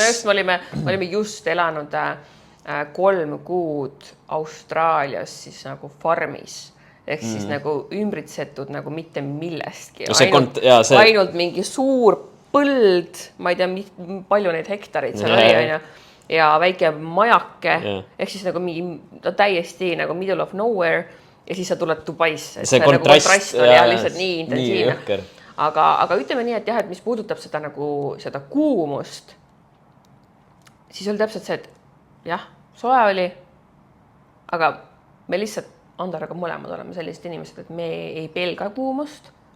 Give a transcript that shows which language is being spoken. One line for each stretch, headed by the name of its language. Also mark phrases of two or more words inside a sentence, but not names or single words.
Estonian: me olime just elanud 3 kuud Austraalias siis nagu farmis. Ehk siis nagu ümbritsetud nagu mitte millestki. Ainult mingi suur põld, ma ei tea, palju neid hektareid seal oli, ja väike majake, ehk siis nagu mingi täiesti nagu
English: middle of nowhere
Estonian: ja siis sa tuled Dubaisse. See nagu kontrast oli lihtsalt nii intensiivne. Aga ütleme nii, et jah, et mis puudutab seda nagu seda kuumust, siis oli täpselt see, et jah, soe oli, aga me lihtsalt Andaraga mõlemad oleme sellised inimesed, et me ei pelga kuumust.